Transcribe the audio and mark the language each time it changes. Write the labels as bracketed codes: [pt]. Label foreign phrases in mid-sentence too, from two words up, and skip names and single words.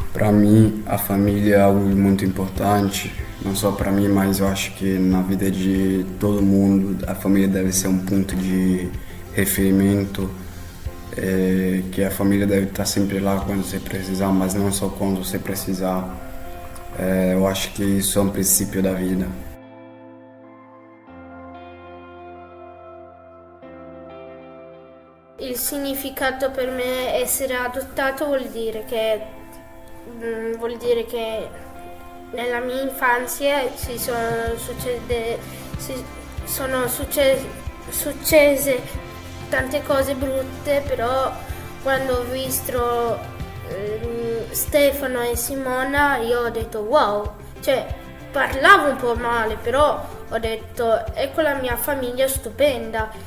[pt] Para mim, a família é algo muito importante, não só para mim, mas eu acho que na vida de todo mundo a família deve ser um ponto de referimento, que a família deve estar sempre lá quando você precisar, mas não só quando você precisar. Eu acho que isso é um princípio da vida. [it] Il significato per me essere adottato vuol dire che nella mia infanzia sono successe tante cose brutte, però quando ho visto Stefano e Simona io ho detto wow, cioè parlavo un po' male, però ho detto ecco la mia famiglia stupenda.